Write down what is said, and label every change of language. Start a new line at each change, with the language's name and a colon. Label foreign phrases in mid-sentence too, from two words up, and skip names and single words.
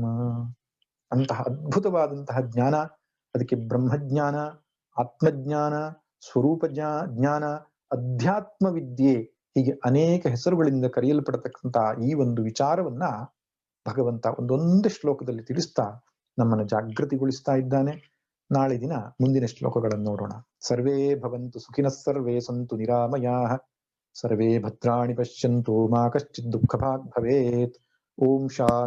Kannada: ಅಂತಹ ಅದ್ಭುತವಾದಂತಹ ಜ್ಞಾನ, ಅದಕ್ಕೆ ಬ್ರಹ್ಮಜ್ಞಾನ, ಆತ್ಮಜ್ಞಾನ, ಸ್ವರೂಪ ಜ್ಞಾನ, ಅಧ್ಯಾತ್ಮ ವಿದ್ಯೆ, ಹೀಗೆ ಅನೇಕ ಹೆಸರುಗಳಿಂದ ಕರೆಯಲ್ಪಡತಕ್ಕಂತಹ ಈ ಒಂದು ವಿಚಾರವನ್ನ ಭಗವಂತ ಒಂದೊಂದೇ ಶ್ಲೋಕದಲ್ಲಿ ತಿಳಿಸ್ತಾ ನಮ್ಮನ್ನು ಜಾಗೃತಿಗೊಳಿಸ್ತಾ ಇದ್ದಾನೆ. ನಾಳೆ ದಿನ ಮುಂದಿನ ಶ್ಲೋಕಗಳನ್ನು ನೋಡೋಣ.
Sanskrit: ಸರ್ವೇ ಭವಂತು ಸುಖಿನಃ, ಸರ್ವೇ ಸಂತು ನಿರಾಮಯಾಃ, ಸರ್ವೇ ಭದ್ರಾಣಿ ಪಶ್ಯಂತು ಮಾ ಕಶ್ಚಿತ್ ದುಃಖಭಾಗ್ ಭವೇತ್. ಓಂ ಶಾಂತಿ.